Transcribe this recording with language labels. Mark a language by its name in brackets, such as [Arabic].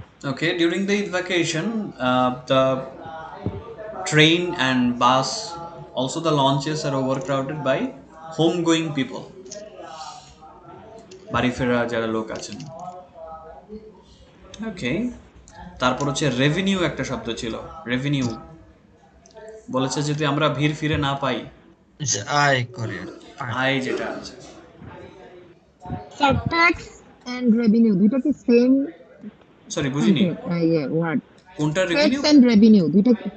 [English] Okay, during the Eid vacation, the train and bus, also the launches are overcrowded by home-going people, [Bangla] বাড়ি ফেরা যারা লোক আছেন। ওকে, তারপর হচ্ছে রেভিনিউ, একটা শব্দ ছিল রেভিনিউ, বলেছে যদি আমরা ভিড় ফিরে না পাই, যে আয় করে আর কি, আয়। আয় যেটা আছে। [English] So tax and revenue, [Bangla] দুইটা কি সেম সরি, বুঝিনি [English] something word? [Bangla] কোনটা [English] Tax [Bangla] রেভিনিউ। [English] and revenue, [Bangla] দুইটা কি?